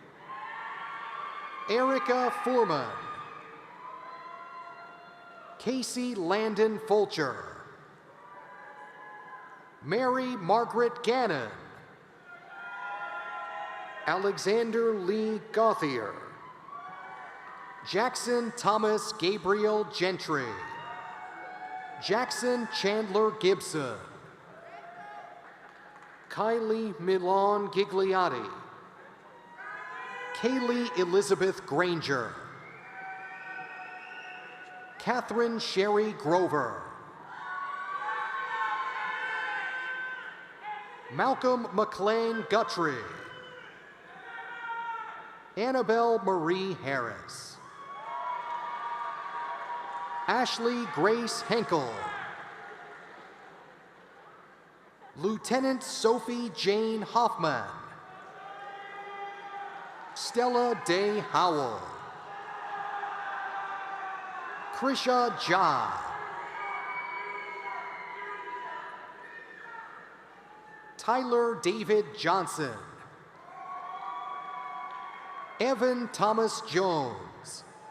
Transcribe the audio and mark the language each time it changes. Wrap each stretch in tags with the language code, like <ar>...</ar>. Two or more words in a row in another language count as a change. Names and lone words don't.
<en>Erica Foreman, Casey Landon Fulcher, Mary Margaret Gannon, Alexander Lee Gauthier, Jackson Thomas Gabriel Gentry, Jackson Chandler Gibson, Kylie Milan Gigliotti, Kaylee Elizabeth Granger, Catherine Sherry Grover, Malcolm McLean Guthrie, Annabelle Marie Harris, Ashley Grace Henkel, Lieutenant Sophie Jane Hoffman, Stella Day Howell, Krisha Jha, Tyler David Johnson, Evan Thomas Jones,</en>